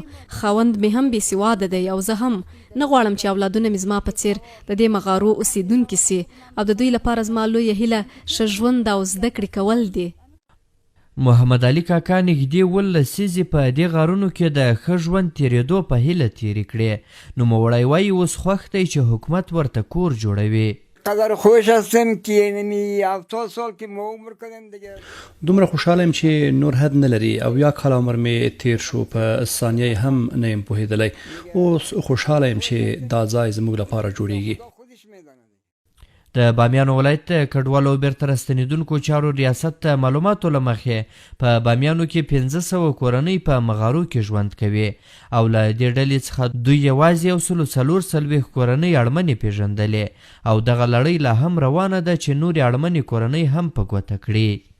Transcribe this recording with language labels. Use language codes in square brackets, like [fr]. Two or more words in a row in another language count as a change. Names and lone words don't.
[ps] خاوند مې هم بې سواده دی او زه هم نه غواړم چې اولادونه مې زما په څېر د دې مغارو اوسېدونکي سي او د دوی لپاره زما لویه هیله ښه ژوند او زده کړې کول دي. محمد علي کاکا نږدې 18 لسیزې په دې غارونو کې د ښه ژوند تېرېدو په هیله تېرې کړې. نوموړی وایي اوس خوښ دی چې حکومت ورته کور جوړوي. [fa] قدر خوش هستم که یعنی 70 سال که ما عمر کردیم دیگه. [ps] دومره خوشحاله یم چې نور حد نه لري او یا کال عمر مې تیر شو، په ثانیه هم نه یم پوهېدلی. اوس خوشحاله یم چې دا ځای زموږ لپاره جوړیږي. د بامیانو ولایت د کډوالو بیرته راستنېدونکو چارو ریاست ته معلوماتو له مخې په بامیانو کې 500 کورنۍ په مغارو کې ژوند کوي او له دې ډلې څخه دوی یوازې 140 کورنۍ اړمنې پېژندلې او دغه لړۍ لا هم روانه ده چې نورې اړمنې کورنۍ هم په ګوته کړي.